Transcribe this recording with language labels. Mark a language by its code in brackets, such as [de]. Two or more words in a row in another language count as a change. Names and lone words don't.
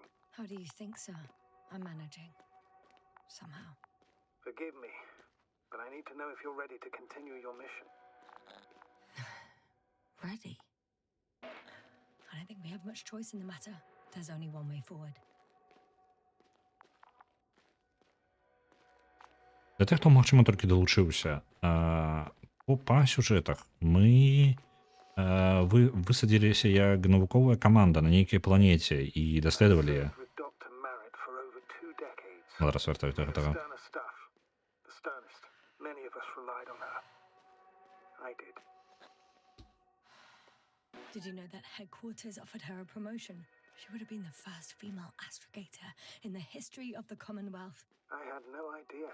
[en] How do you think, sir? I'm managing. Somehow. Forgive me, but I need to know if you're ready to continue your mission. Ready? I don't think we have much choice in the matter. There's only one way forward. [be] Для тых, хто, магчыма, толькі далучыўся, па сюжэтах мы высадзіліся як навуковая каманда на нейкай планеце і даследавалі яе. [en] With Dr. Merritt for over 2 decades. [be] Зараз вяртаю да гэтага. [en] Sterner stuff. The sternest. Many of us relied on her. I did. Did you know that headquarters offered her a promotion? She would have been the first female astrogator in the history of the Commonwealth. I had no idea.